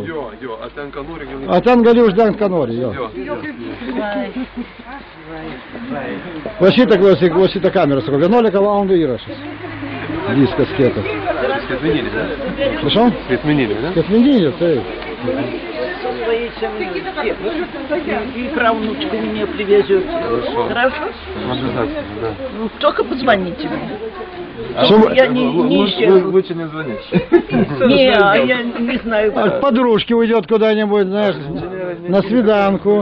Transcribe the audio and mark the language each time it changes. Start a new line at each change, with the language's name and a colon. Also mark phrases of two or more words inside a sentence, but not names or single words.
Lithuanian: Jo, a ten ką nori, gali. A ten gali uždengti, ką nori, jo. Va šitą klausyk, va šitą kamerą, sako, 11 valandų įrašas. Viskas kietas. Skaitmeninį, ne? Prašau? Skaitmeninį, ne? Skaitmeninį, taip.
Russian: И правнучку мне привезете. Хорошо? Обязательно, да. Ну, только позвоните мне. Я не ищу. Лучше не звонить. Не, а я не знаю. От подружки уйдет куда-нибудь, знаешь, на свиданку.